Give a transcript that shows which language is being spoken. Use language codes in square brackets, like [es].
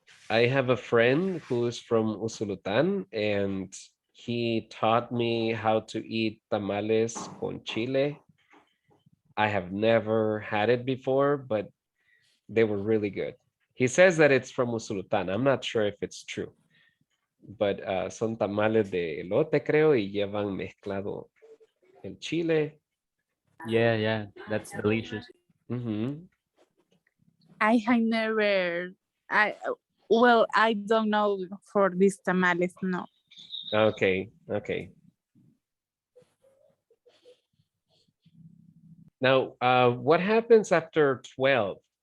[en] I have a friend who's from Usulutan, and he taught me how to eat tamales [es] con chile. [en] I have never had it before, but they were really good. He says that it's from Usulutan. I'm not sure if it's true, but [es] son tamales de elote, creo, y llevan mezclado el chile. [en] Yeah, that's delicious. Mhm. I have never, I don't know for these tamales, no. Okay, okay. Now, what happens after 12?